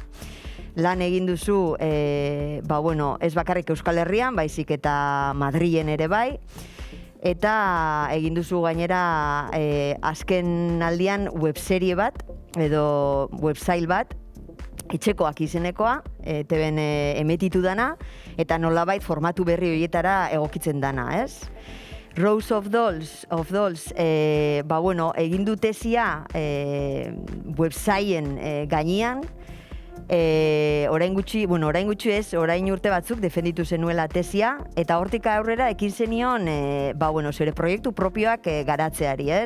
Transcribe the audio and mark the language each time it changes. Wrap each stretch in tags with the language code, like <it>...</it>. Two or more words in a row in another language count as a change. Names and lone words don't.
<eu>Lan egin duzu, ez bakarrik Euskal Herrian, baizik eta Madrilen ere bai. Eta egin duzu gainera azken aldian webserie bat, edo websail bat, Etxekoak izenekoa, TVn emetitu dana, eta nolabait formatu berri horietara egokitzen dana, ez? Rose of Dolls, egin du tesia websailen gainean, orain gutxi ez, orain urte batzuk defenditu zenuela tesia, eta hortik aurrera ekin zenion zure proiektu propioak garatzeari, ez?</eu>